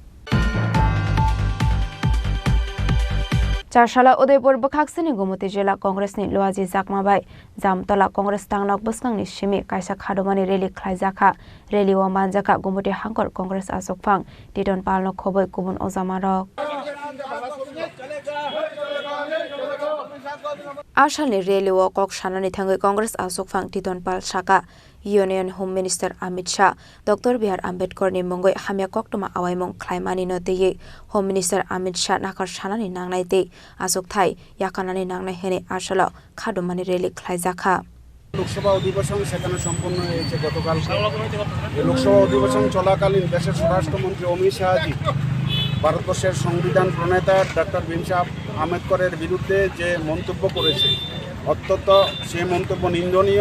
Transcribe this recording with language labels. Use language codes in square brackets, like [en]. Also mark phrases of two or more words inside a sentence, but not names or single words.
[trp] Charshalo Udaipur Bukhaksini Gumati Jila Congress ni Luaji Jakmabai Jamtola Congress Tangnok Buskang ni Shimi Kaisa Khadumani Rally Khlaijakha Rally wa manjaka Gumati Hangkor Congress Asokphang Titon Palno khoboi kubun Ozama ro Ashani Rally wa kok shanani thangai Congress Asokphang Titon Pal Shaka [en] Union Home Minister [trp] Amit Shah Dr. B.R. Ambedkar ni mongoi hamya koktoma awaimong khlaimani no teye [en] Home Minister [trp] Amit Shah nakar shanani nangnai te asok thai yakanani nangnai hene ashalo khadumani rally khlaijakha [bn] লোকসভা অধিবেশন সেখানে সম্পন্ন হয়েছে গতকাল লোকসভা অধিবেশন চলাকালীন দেশের স্বরাষ্ট্রমন্ত্রী অমিত শাহজি ভারতবর্ষের সংবিধান প্রণেতা ডক্টর ভীম সাহেব আম্বেদকরের বিরুদ্ধে যে মন্তব্য করেছে, অত্যন্ত সেই মন্তব্য নিন্দনীয়।